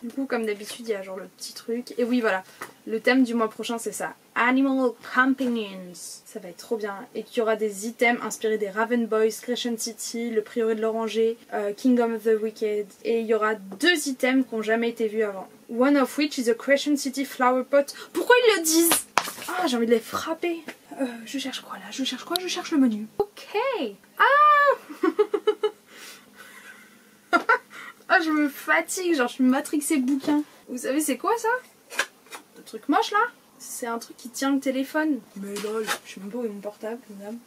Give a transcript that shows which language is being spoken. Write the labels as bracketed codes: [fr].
[fr] Du coup, comme d'habitude, il y a genre le petit truc. Et oui, voilà, le thème du mois prochain c'est ça. Animal Companions. Ça va être trop bien. Et qu'il y aura des items inspirés des Raven Boys, Crescent City, le Prieuré de l'Oranger, Kingdom of the Wicked. Et il y aura 2 items qui n'ont jamais été vus avant. [en] One of which is a Crescent City flower pot. [fr] Pourquoi ils le disent? Ah, j'ai envie de les frapper. Je cherche quoi là? Je cherche quoi? Je cherche le menu. Ok. Ah. Ah, je me fatigue, genre je suis matrixée bouquin. Vous savez c'est quoi ça? Le truc moche là? C'est un truc qui tient le téléphone. Mais lol, je sais même pas où est mon portable, madame.